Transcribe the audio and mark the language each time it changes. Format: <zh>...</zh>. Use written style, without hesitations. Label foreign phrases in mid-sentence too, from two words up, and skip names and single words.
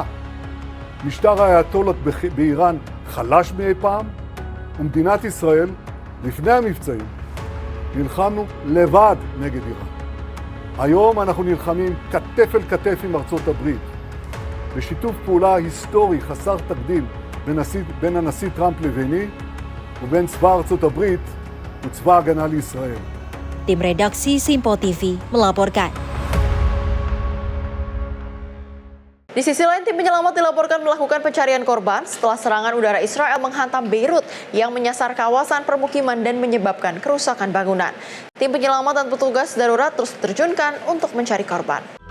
<he>משטר האייתולות באיראן חלש מאי פעם, ומדינת ישראל, לפני המבצעים, נלחמנו לבד נגד איראן. היום אנחנו נלחמים כתף אל כתף עם ארצות הברית, בשיתוף פעולה היסטורי חסר תקדים בין הנשיא טראמפ לביני ובין צבא ארצות הברית וצבא ההגנה לישראל.</he> <id>Tim redaksi Simpo TV melaporkan. Di sisi lain, tim penyelamat dilaporkan melakukan pencarian korban setelah serangan udara Israel menghantam Beirut yang menyasar kawasan permukiman dan menyebabkan kerusakan bangunan. Tim penyelamat dan petugas darurat terus diterjunkan untuk mencari korban.</id>